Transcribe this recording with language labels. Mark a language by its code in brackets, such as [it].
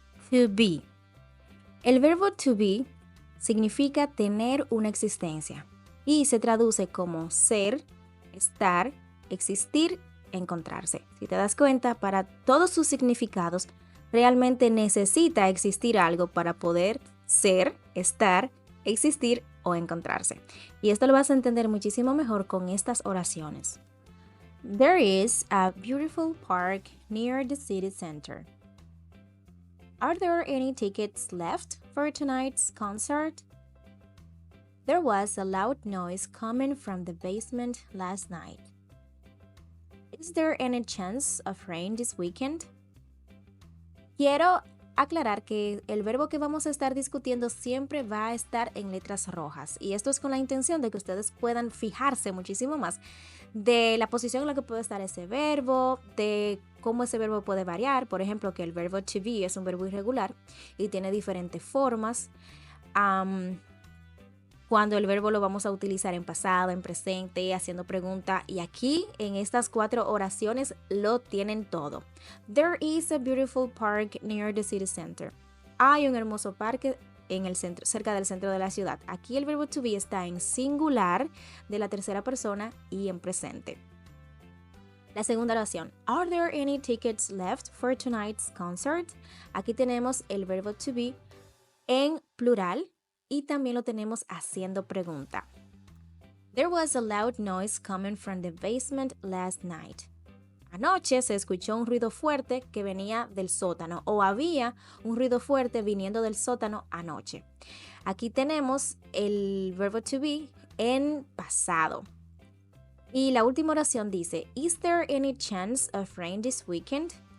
[es] To be. El verbo to be significa tener una existencia y se traduce como ser, estar, existir, encontrarse. Si te das cuenta, para todos sus significados, realmente necesita existir algo para poder ser, estar, existir o encontrarse. Y esto lo vas a entender muchísimo mejor con estas oraciones. [en] There is a beautiful park near the city center. Are there any tickets left for tonight's concert? There was a loud noise coming from the basement last night. Is there any chance of rain this weekend? [es] Quiero aclarar que el verbo que vamos a estar discutiendo siempre va a estar en letras rojas y esto es con la intención de que ustedes puedan fijarse muchísimo más de la posición en la que puede estar ese verbo, de cómo ese verbo puede variar. Por ejemplo, que el verbo to be es un verbo irregular y tiene diferentes formas. Cuando el verbo lo vamos a utilizar en pasado, en presente, haciendo pregunta. Y aquí en estas 4 oraciones lo tienen todo. [en] There is a beautiful park near the city center. [es] Hay un hermoso parque en el centro, cerca del centro de la ciudad. Aquí el verbo to be está en singular de la tercera persona y en presente. La segunda oración. [en] Are there any tickets left for tonight's concert? [es] Aquí tenemos el verbo to be en plural. Y también lo tenemos haciendo pregunta. [en] There was a loud noise coming from the basement last night. [es] Anoche se escuchó un ruido fuerte que venía del sótano o había un ruido fuerte viniendo del sótano anoche. Aquí tenemos el verbo to be en pasado. Y la última oración dice, [en] Is there any chance of rain this weekend?